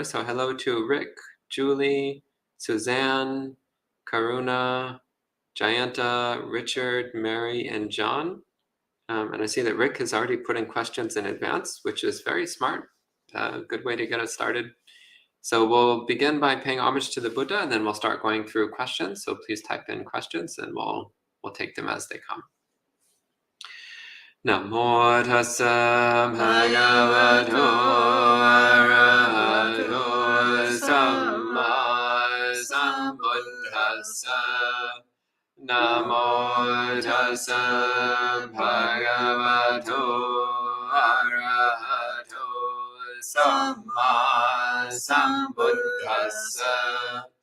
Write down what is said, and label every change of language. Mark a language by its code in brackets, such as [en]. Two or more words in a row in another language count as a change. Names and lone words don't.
[en] So hello to Rick, Julie, Suzanne, Karuna, Jayanta, Richard, Mary, and John. And I see that Rick has already put in questions in advance, which is very smart. Good way to get us started. So we'll begin by paying homage to the Buddha, and then we'll start going through questions. So please type in questions, and we'll take them as they come. [pi] Namo tassa bhagavato arahato samma sambuddhassa. Namo tassa bhagavato arahato samma sambuddhassa.